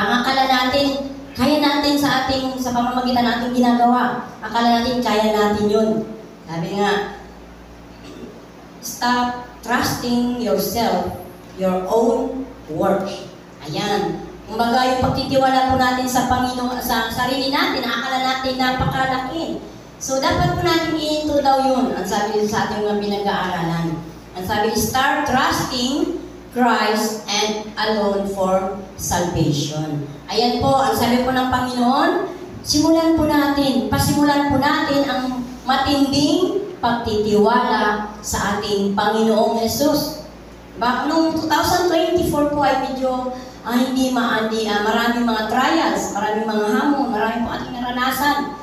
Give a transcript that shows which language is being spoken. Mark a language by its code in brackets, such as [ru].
[tl] Ang akala natin, kaya natin sa pamamagitan ng ating ginagawa. Akala natin, kaya natin yun. Sabi nga, [en] stop trusting yourself, your own work. [tl] Ayan. Kumbaga, yung pagtitiwala po natin sa Panginoon, sa sarili natin, akala natin napakalaki. So, dapat po natin iinto daw yun. Ang sabi sa ating mga pinag-aaralan. Ang sabi, [en] start trusting Christ and alone for salvation. [tl] Ayan po, ang sabi po ng Panginoon, pasimulan po natin ang matinding pagtitiwala sa ating Panginoong Jesus. Noong 2024 po ay medyo maraming mga trials, maraming mga hamon, maraming po ating naranasan.